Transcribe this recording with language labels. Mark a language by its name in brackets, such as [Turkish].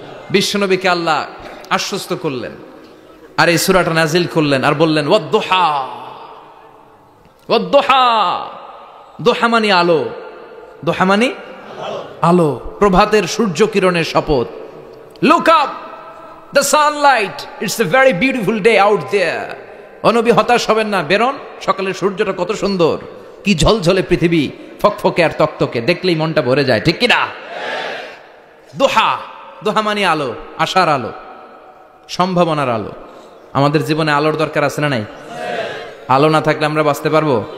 [Bangla] বিশ্বনবীকে আল্লাহ আশ্বস্ত করলেন আর এই সূরাটা নাজিল করলেন আর বললেন ওয়াদ-দুহা, ওয়াদ-দুহা। দুহা মানে আলো, দুহা মানে আলো, প্রভাতের সূর্য কিরণের শপথ। [English] Look up, the sunlight, it's a very beautiful day out there. [Bangla] ও নবী, হতাশ হবেন না, বেরোন, সকালের সূর্যটা কত সুন্দর, কি ঝলঝলে পৃথিবী, ফকফকে আর তকতকে, দেখলেই মনটা ভরে যায়, ঠিক কিনা? দুহা, দুহা মানে আলো, আশার আলো, সম্ভাবনার আলো। আমাদের জীবনে আলোর দরকার আছে না নাই? আলো না থাকলে আমরা বাঁচতে পারবো?